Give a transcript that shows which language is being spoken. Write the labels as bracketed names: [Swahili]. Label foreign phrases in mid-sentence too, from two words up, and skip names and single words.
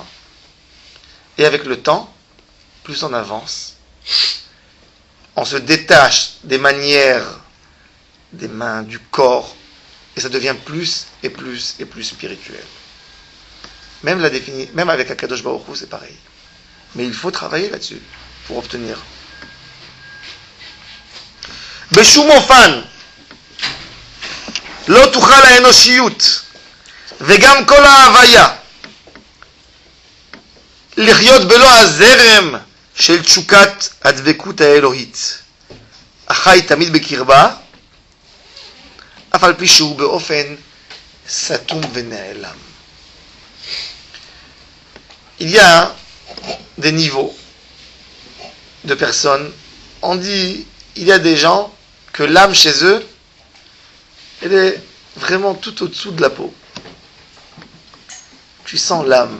[French] Et avec le temps, plus on avance, on se détache des manières, des mains, du corps, et ça devient plus et plus et plus spirituel. Même avec Akadosh Baruch Hu, c'est pareil. Mais il faut travailler là-dessus pour obtenir. [Hebrew] בשום אופן לא תוכל האנושיות וגם כל ההוויה לחיות בלא הזרם של תשוקת הדבקות האלוהית החי תמיד בקרבה אף על פי שהוא באופן סתום ונעלם. [French] Il y a des niveaux de personnes. On dit, il y a des gens que l'âme chez eux, elle est vraiment tout au-dessous de la peau. Tu sens l'âme.